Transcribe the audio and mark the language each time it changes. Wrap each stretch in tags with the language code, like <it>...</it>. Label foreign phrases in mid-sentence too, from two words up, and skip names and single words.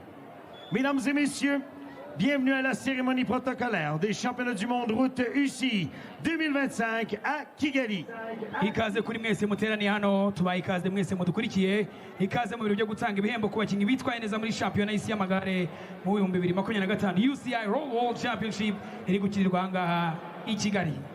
<fr>Mesdames et messieurs, bienvenue à la cérémonie protocolaire des championnats du monde route UCI 2025 à Kigali.</fr> <rw>Ikaze kuri mwese muteraniye hano, tubaye ikaze mwese mudukurikiye, ikaze mu biro byo gutanga ibihembo ku bakinnyi bitwaye neza muri shampiyona y'isi y'amagare mu 2025</rw> <en>UCI Road World Championship</en> <rw>iri gukinirwa aha ngaha i Kigali.</rw>